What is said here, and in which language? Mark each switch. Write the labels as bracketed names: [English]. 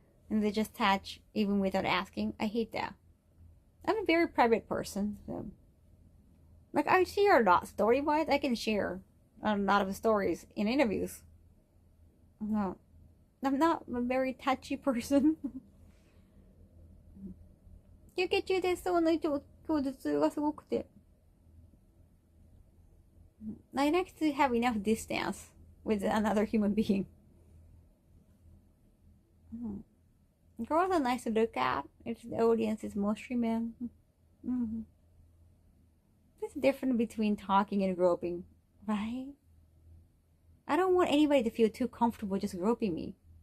[English] and they just touch even without asking. I hate that. I'm a very private person. So. Like, I share a lot story-wise. I can share a lot of stories in interviews. No, I'm not a very touchy person. [Japanese] 休憩中です。その今日頭痛がすごくて。 [English] I like to have enough distance with another human being. Girls are nice to look at if the audience is mostly men. There's a difference between talking and groping, right? I don't want anybody to feel too comfortable just groping me.